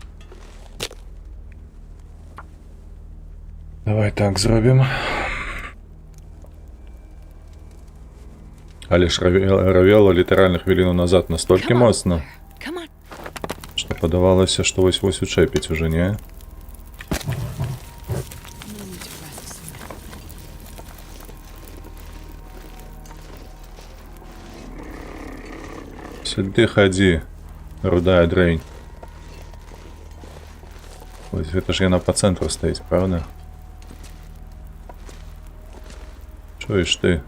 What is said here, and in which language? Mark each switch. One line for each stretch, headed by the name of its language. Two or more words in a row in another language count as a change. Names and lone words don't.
Belarusian: Давай так зробім. Але ж равела літаральна хвіліну назад настолькі
English: Come on,
Belarusian: моцна,
English: Fire. Come on.
Belarusian: што падавалася, што вось-вось учэпіць уже, не?
English: No need to rest so much.
Belarusian: Сюды хадзі, рудая дрэнь. Вось гэта ж яна па цэнтру стаіць, правда? Чуеш ты?